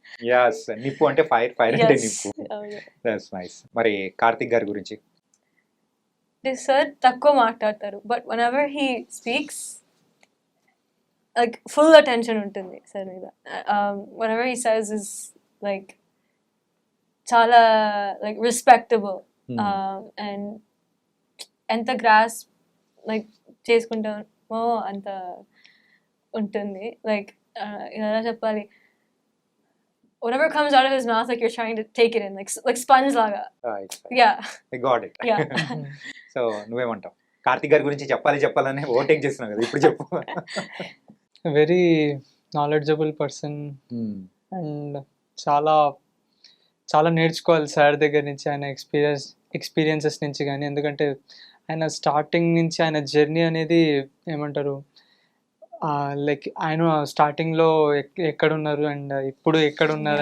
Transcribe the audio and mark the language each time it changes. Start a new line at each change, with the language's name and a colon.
Telugu: yes, నిప్పు అంటే fire, fire అంటే నిప్పు.
English: That's nice.
Telugu: మరి కార్తిక్ గారి గురించి? సార్ తక్కువ మాట్లాడతారు, but
English: whenever he speaks like full attention
Telugu: ఉంటుంది సార్ మీద.
English: whatever he says is like చాలా like respectable.
Telugu: అండ్ ఎంత గ్రాస్ లైక్ చేసుకుంటామో అంత ఉంటుంది. లైక్ ఎలా చెప్పాలి,
English: whatever comes out of his mouth, like you're trying to take it in, like sponge laga. Yeah, I got it. Yeah.
Telugu: So నువ్వేమంటావు? కార్తిక్ గారి గురించి చెప్పాలని ఓవర్టేక్ చేస్తున్నావు కదా, ఇప్పుడు చెప్పు.
English: very knowledgeable person
Telugu: అండ్ చాలా నేర్చుకోవాలి సార్ దగ్గర నుంచి. ఆయన ఎక్స్పీరియన్సెస్ నుంచి కానీ, ఎందుకంటే ఆయన స్టార్టింగ్ నుంచి ఆయన జర్నీ అనేది ఏమంటారు లైక్ ఆయన స్టార్టింగ్లో ఎక్కడున్నారు అండ్ ఇప్పుడు ఎక్కడున్నారు